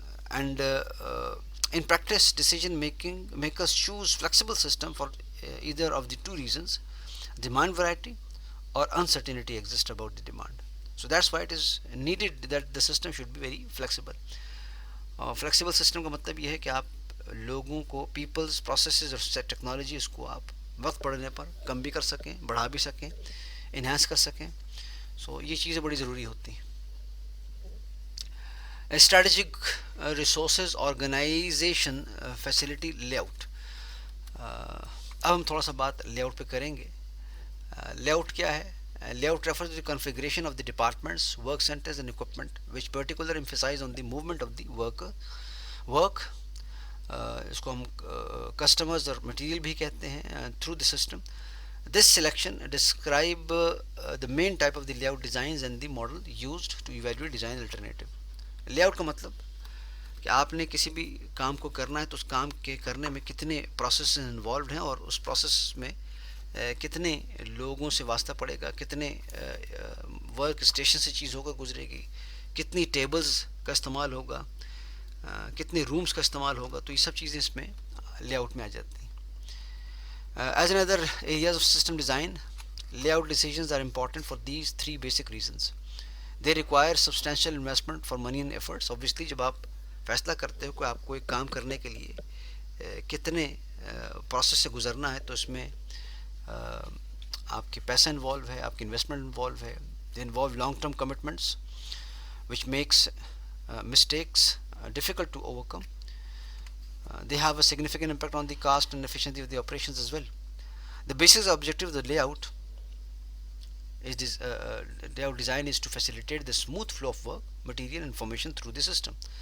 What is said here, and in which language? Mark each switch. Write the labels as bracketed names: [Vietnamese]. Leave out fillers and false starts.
[English] And In practice, decision making makers choose flexible system for either of the two reasons: demand variety or uncertainty exists about the demand. So that's why it is needed that the system should be very flexible. [Urdu] Flexible system کا مطلب یہ ہے کہ آپ لوگوں کو Peoples processes اور technology اس کو آپ وقت پڑنے پر کم بھی کر سکیں، بڑھا بھی سکیں، انہینس کر سکیں. سو یہ چیزیں بڑی ضروری ہوتی ہیں. [English] Strategic resources organization facility layout. [Urdu] اب ہم تھوڑا سا بات لے آؤٹ پہ کریں گے. لے آؤٹ کیا ہے؟ [English] Layout refers to the configuration of the departments, work centers and equipment which particularly emphasize on the movement of the work. [Urdu] اس کو ہم customers اور material بھی کہتے ہیں [English] through the system. This selection describe the main type of the layout designs and the model used to evaluate design alternative. [Urdu] Layout کا مطلب کہ آپ نے کسی بھی کام کو کرنا ہے تو اس کام کے کرنے میں کتنے پروسیس انوالوڈ ہیں اور اس پروسیس میں کتنے لوگوں سے واسطہ پڑے گا، کتنے ورک اسٹیشن سے چیز ہوگا گزرے گی، کتنی ٹیبلز کا استعمال ہوگا، کتنے رومز کا استعمال ہوگا. تو یہ سب چیزیں اس میں لے آؤٹ میں آ جاتی ہیں. [English] As another areas of system design, layout decisions are important for these three basic reasons. They require substantial investment for money and efforts. [Urdu] Obviously جب آپ فیصلہ کرتے ہو کہ آپ کو ایک کام کرنے کے لیے کتنے پروسیس سے گزرنا ہے, تو اس میں آپ کے پیسہ انوالو ہے, آپ کی انویسٹمنٹ انوالو ہے. [English] They involve long term commitments which makes mistakes difficult to overcome. They have a significant impact on the cost and efficiency of the operations as well. The basic objective of the layout is this layout design is to facilitate the smooth flow of work, material and information through the system.